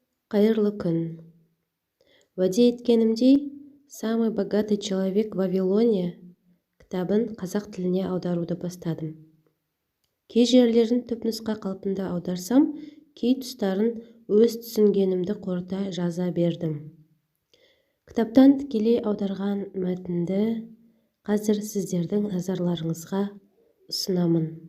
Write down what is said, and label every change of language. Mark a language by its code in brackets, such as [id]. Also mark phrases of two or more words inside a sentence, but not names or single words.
[kk] Қайырлы күн. Уәде еткенімдей, «Самый богатый человек в Вавилоне» кітабын қазақ тіліне аударуды бастадым. Кей жерлерін түпнұсқа қалпында аударсам, кей тұстарын өз түсінгенімді қорыта жаза бердім. Кітаптан тікелей аударған мәтінді қазір сіздердің назарларыңызға ұсынамын.